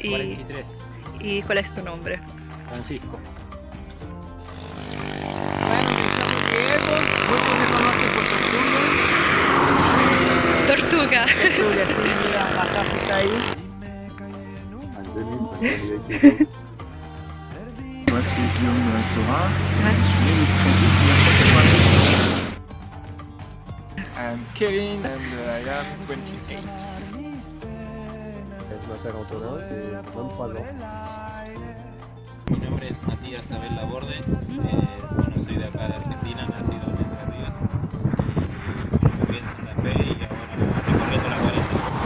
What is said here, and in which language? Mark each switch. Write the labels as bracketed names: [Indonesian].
[Spanish] 43. y cuál es tu nombre? Francisco. Bueno, me llamo Diego, muchos me conocen por Tortuga. Tortuga. Tortuga, sí, mira, la casa está ahí. [French] Voici Guillaume Thorin, je suis né le 13 août 1988. [English] I'm Kevin and I am 28. [French] Je m'appelle Antonin, j'ai 23 ans. [Spanish] Mi nombre es Matías Abel Laborde, bueno, soy de acá de Argentina, nacido en Entre Ríos, y bueno, viví en Santa Fe y ahora recorriendo la cuarentena.